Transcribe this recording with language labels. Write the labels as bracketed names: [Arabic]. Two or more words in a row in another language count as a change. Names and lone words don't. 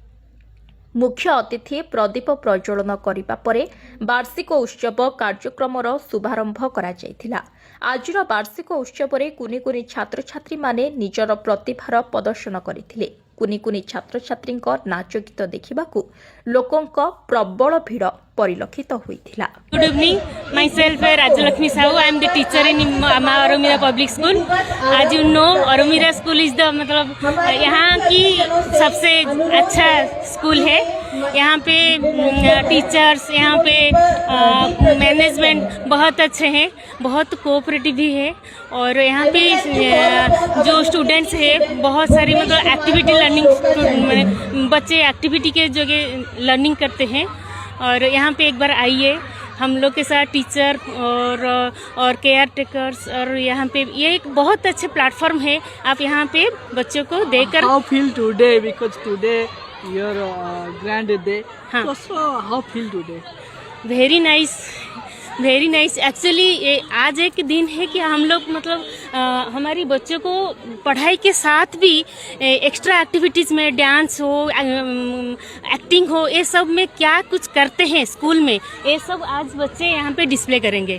[Odia] ମୁଖ୍ୟ ଅତିଥି ପ୍ରଦୀପ ପ୍ରଜ୍ୱଳନ କରିବା ପରେ ବାର୍ଷିକ ଉତ୍ସବ କାର୍ଯ୍ୟକ୍ରମର ଶୁଭାରମ୍ଭ କରାଯାଇଥିଲା। ଆଜିର ବାର୍ଷିକ ଉତ୍ସବରେ କୁନି କୁନି ଛାତ୍ରଛାତ୍ରୀମାନେ ନିଜର ପ୍ରତିଭାର ପ୍ରଦର୍ଶନ କରିଥିଲେ। କୁନି କୁନି ଛାତ୍ରଛାତ୍ରୀଙ୍କ ନାଚ ଗୀତ ଦେଖିବାକୁ ଲୋକଙ୍କ ପ୍ରବଳ ଭିଡ଼ ପରିଲକ୍ଷିତ ହୋଇଥିଲା। [English] Good evening, myself Rajlakshmi Sahu. I am the teacher in Maa Aromira Public School. [Hindi] आज [English] you know Aromira school is the [Hindi] मतलब यहाँ की सबसे अच्छा स्कूल है। यहाँ पे टीचर्स, यहाँ पे मैनेजमेंट बहुत अच्छे हैं, बहुत कोऑपरेटिव भी है। और यहाँ पे जो स्टूडेंट्स है बहुत सारी मतलब [English] activity learning, [Hindi] बच्चे एक्टिविटी के जगह लर्निंग करते हैं। और यहाँ पे एक बार आइए, हम लोग के साथ टीचर और [English] care takers, [Hindi] और यहाँ पे ये एक बहुत अच्छे प्लेटफॉर्म है। आप यहाँ पे बच्चों को देकर [English] how feel today, because today your grand day. [Hindi] हाँ. [English] So how feel today? Very nice, very nice. [Hindi] एक्चुअली आज एक दिन है कि हम लोग मतलब हमारी बच्चों को पढ़ाई के साथ भी [English] extra activities [Hindi] में डांस हो, एक्टिंग हो, ये सब में क्या कुछ करते हैं स्कूल में, ये सब आज बच्चे यहाँ पे डिस्प्ले करेंगे।